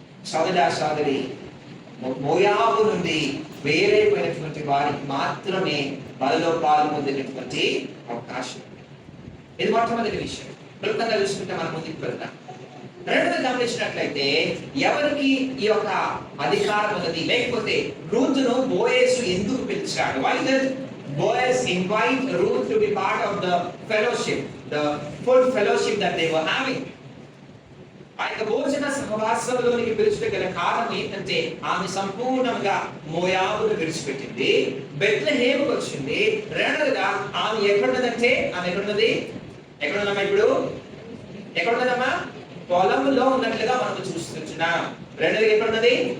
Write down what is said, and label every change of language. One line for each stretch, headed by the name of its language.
Telugu: సోదరా సోదరి, మోయాబు నుండి వేరైపోయినటువంటి వారికి మాత్రమే బలలో పాలు పొందేటటువంటి అవకాశం. ఇది మొట్టమొదటి విషయం. క్లుప్తంగా చూసుకుంటే మనం ముందుకు వెళ్తాం. రెండోది గమనించినట్లయితే, ఎవరికి ఈ యొక్క అధికారం ఉన్నది, లేకపోతే రూతును బోయేసు ఎందుకు పిలిచాడు?
English: Why did Boaz invite Ruth to be part of the fellowship, the full fellowship that they were having?
Telugu: ఆ యొక్క భోజన సహవాసంలోనికి పిలుచుట గల కారణం ఏంటంటే, ఆమె సంపూర్ణంగా మోయాబును విడిచిపెట్టింది, బెత్లెహేముకు వచ్చింది. రెండోదిగా ఆమె ఎక్కడున్నదంటే, ఆమె ఎక్కడున్నది? ఎక్కడున్నామా ఇప్పుడు? ఎక్కడున్నదమ్మా? పొలంలో ఉన్నట్లుగా మనం చూస్తున్నాం. రెండోది ఎక్కడున్నది?